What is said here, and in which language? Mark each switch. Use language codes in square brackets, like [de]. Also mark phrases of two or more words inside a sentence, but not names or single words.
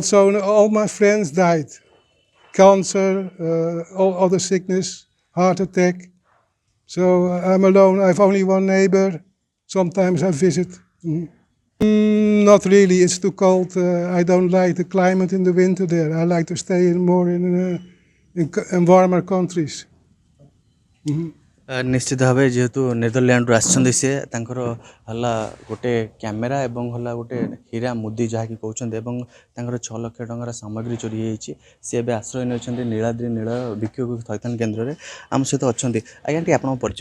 [en] Also, all my friends died. cancer, all other sickness, heart attack. So I'm alone. I have only one neighbor. Sometimes I visit. Not really. It's too cold. I don't like the climate in the winter there. I like to stay more in warmer countries. [or] ନିଶ୍ଚିତ ଭାବେ ଯେହେତୁ ନେଦରଲ୍ୟାଣ୍ଡରୁ ଆସିଛନ୍ତି ସେ ତାଙ୍କର ହେଲା ଗୋଟେ କ୍ୟାମେରା ଏବଂ ହେଲା ଗୋଟେ ହୀରା ମୁଦି ଯାହାକି କହୁଛନ୍ତି ଏବଂ ତାଙ୍କର 6 ଲକ୍ଷ ଟଙ୍କାର ସାମଗ୍ରୀ ଚୋରି ହୋଇଯାଇଛି। ସେ ଏବେ ଆଶ୍ରୟ ନେଉଛନ୍ତି ନୀଳାଦ୍ରି ନୀଳ ଭିକ୍ଷୁକ ଥଇଥାନ କେନ୍ଦ୍ରରେ। ଆମ ସହିତ ଅଛନ୍ତି ଆଜ୍ଞା ଟିକେ ଆପଣଙ୍କ ପରିଚୟ।